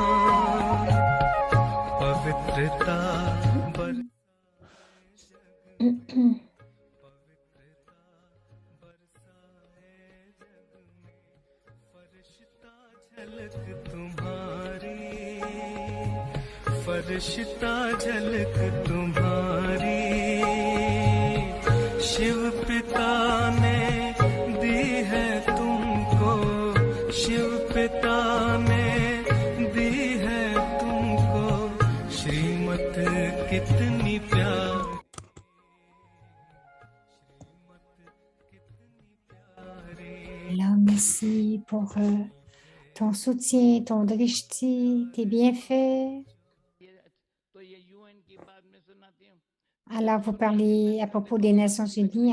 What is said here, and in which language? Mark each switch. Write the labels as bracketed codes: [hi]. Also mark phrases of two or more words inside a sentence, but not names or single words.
[hi] पवित्रता झलक तुम्हारी फरिश्ता झलक तुम्हारी शिव पिता ने दी है तुमको शिव पिता ने दी है तुमको श्रीमत कितनी प्यारी [fr] Alors, merci pour ton soutien, ton drishti, tes bienfaits. Alors, vous parlez à propos des Nations Unies.